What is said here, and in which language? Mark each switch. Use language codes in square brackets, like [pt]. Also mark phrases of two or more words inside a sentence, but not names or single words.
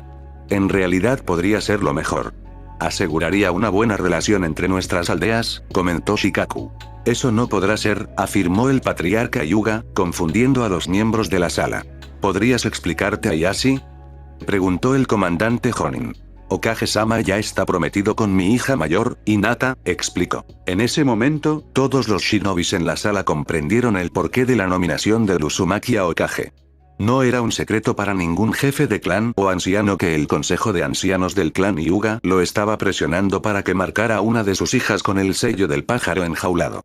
[es] En realidad podría ser lo mejor. Aseguraría una buena relación entre nuestras aldeas, comentó Shikaku. Eso no podrá ser, afirmó el patriarca Hyuga, confundiendo a los miembros de la sala. ¿Podrías explicarte, Ayashi?, preguntó el comandante Jonin. Okage-sama ya está prometido con mi hija mayor, Hinata, explicó. En ese momento, todos los shinobis en la sala comprendieron el porqué de la nominación de Uzumaki a Hokage. No era un secreto para ningún jefe de clan o anciano que el consejo de ancianos del clan Hyuga lo estaba presionando para que marcara a una de sus hijas con el sello del pájaro enjaulado.